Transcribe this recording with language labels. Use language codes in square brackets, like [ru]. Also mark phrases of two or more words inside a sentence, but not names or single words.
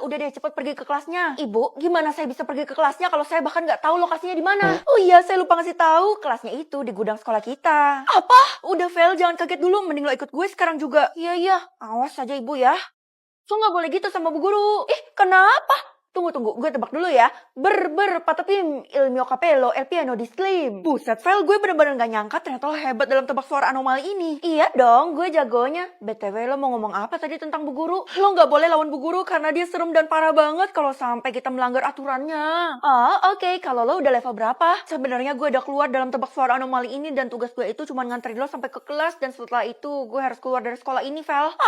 [id] Udah deh, cepet pergi ke kelasnya. Ibu, gimana saya bisa pergi ke kelasnya kalau saya bahkan nggak tahu lokasinya di mana? Oh iya, saya lupa ngasih tahu. Kelasnya itu di gudang sekolah kita. Apa? Udah, Vel, jangan kaget dulu. Mending lo ikut gue sekarang juga. Iya. Awas aja Ibu ya. So nggak boleh gitu sama Bu Guru. Kenapa? Tunggu, gue tebak dulu ya. [it] Patapim, il mio capello, el piano di slim. [id] Buset, Vel, gue bener-bener gak nyangka ternyata lo hebat dalam tebak suara anomali ini. Iya dong, gue jagonya. BTW, lo mau ngomong apa tadi tentang Bu Guru? Lo gak boleh lawan Bu Guru karena dia serem dan parah banget kalau sampai kita melanggar aturannya. Oke. Kalau lo udah level berapa? Sebenarnya gue udah keluar dalam tebak suara anomali ini dan tugas gue itu cuma nganterin lo sampai ke kelas dan setelah itu gue harus keluar dari sekolah ini, Vel.